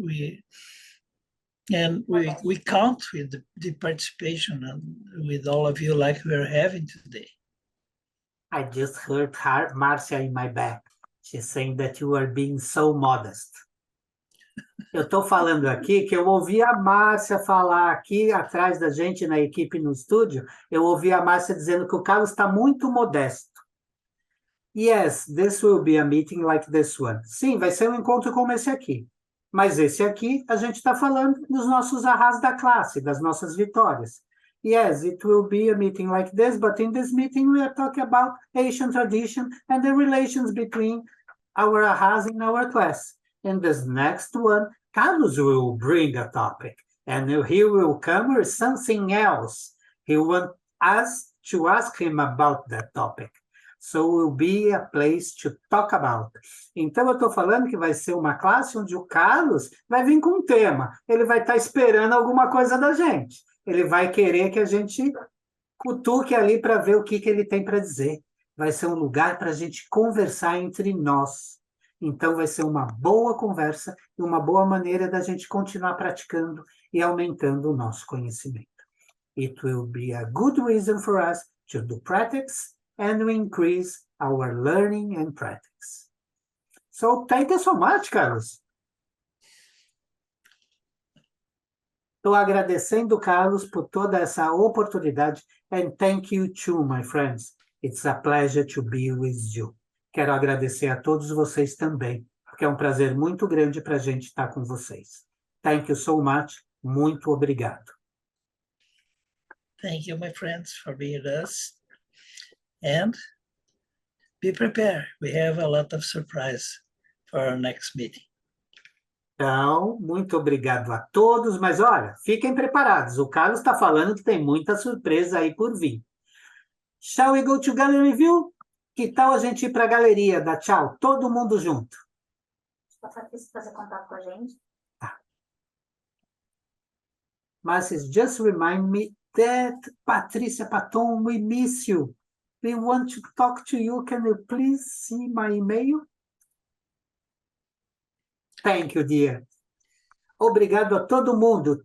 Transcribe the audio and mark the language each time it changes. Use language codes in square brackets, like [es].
[en] We count with the participation and with all of you like we're having today. I just heard her, Marcia in my back. She's saying that you are being so modest. [pt] Eu estou falando aqui que eu ouvi a Márcia falar aqui atrás da gente na equipe no estúdio, eu ouvi a Márcia dizendo que o Carlos está muito modesto. [en] Yes, this will be a meeting like this one. [pt] Sim, vai ser um encontro como esse aqui. Mas esse aqui, a gente está falando dos nossos arras da classe, das nossas vitórias. [en] Yes, it will be a meeting like this, but in this meeting we are talking about Asian tradition and the relations between our arras in our class. In this next one, Carlos will bring a topic, and he will come with something else. He wants us to ask him about that topic. So will be a place to talk about. [pt] Então, eu estou falando que vai ser uma classe onde o Carlos vai vir com um tema. Ele vai estar esperando alguma coisa da gente. Ele vai querer que a gente cutuque ali para ver o que ele tem para dizer. Vai ser um lugar para a gente conversar entre nós. Então, vai ser uma boa conversa e uma boa maneira da gente continuar praticando e aumentando o nosso conhecimento. [en] It will be a good reason for us to do practice and we increase our learning and practice. So thank you so much, Carlos. [pt] Estou agradecendo, Carlos, por toda essa oportunidade, [en] and thank you too, my friends. It's a pleasure to be with you. [pt] Quero agradecer a todos vocês também, porque é um prazer muito grande para a gente estar com vocês. [en] Thank you so much. [pt] Muito obrigado. [en] Thank you, my friends, for being with us. And be prepared. We have a lot of surprise for our next meeting. [pt] Então, muito obrigado a todos, mas olha, fiquem preparados. O Carlos está falando que tem muita surpresa aí por vir. [en] Shall we go to gallery view? [pt] Que tal a gente ir para a galeria? Dá tchau, todo mundo junto. Patrícia fazer contato com a gente. Tá. [en] Mas just remind me that Patrícia Paton, we miss you. We want to talk to you. Can you please see my email? Thank you, dear. [pt] Obrigado a todo mundo.